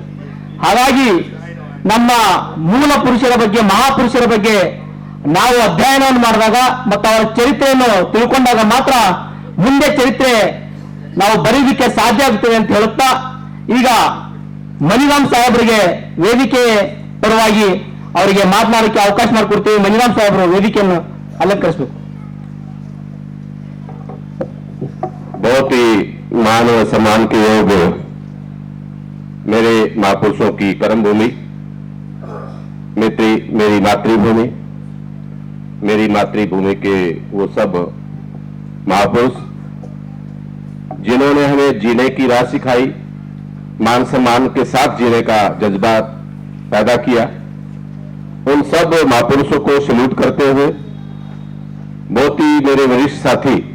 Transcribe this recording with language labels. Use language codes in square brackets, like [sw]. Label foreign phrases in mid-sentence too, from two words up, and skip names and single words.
[kn] ಹಾಗಾಗಿ ನಮ್ಮ ಮೂಲ ಪುರುಷರ ಬಗ್ಗೆ, ಮಹಾಪುರುಷರ ಬಗ್ಗೆ ನಾವು ಅಧ್ಯಯನವನ್ನು ಮಾಡಿದಾಗ ಮತ್ತು ಅವರ ಚರಿತ್ರೆಯನ್ನು ತಿಳ್ಕೊಂಡಾಗ ಮಾತ್ರ ಮುಂದೆ ಚರಿತ್ರೆ ನಾವು ಬರೀಲಿಕ್ಕೆ ಸಾಧ್ಯ ಆಗುತ್ತದೆ ಅಂತ ಹೇಳುತ್ತಾ, ಈಗ ಮನಿರಾಮ್ ಸಾಹೇಬರಿಗೆ ವೇದಿಕೆ ಪರವಾಗಿ ಅವರಿಗೆ ಮಾತನಾಡಕ್ಕೆ ಅವಕಾಶ ಮಾಡಿಕೊಡ್ತೀವಿ. ಮನಿರಾಮ್ ಸಾಹೇಬರು ವೇದಿಕೆಯನ್ನು ಅಲಂಕರಿಸಬೇಕು. [hi] बहुत ही मान और सम्मान के योग मेरे महापुरुषों की कर्म भूमि, मेरी मातृभूमि, मेरी मातृभूमि के वो सब महापुरुष जिन्होंने हमें जीने की राह सिखाई, मान सम्मान के साथ जीने का जज्बा पैदा किया, उन सब महापुरुषों को सैल्यूट करते हुए बहुत ही मेरे वरिष्ठ साथी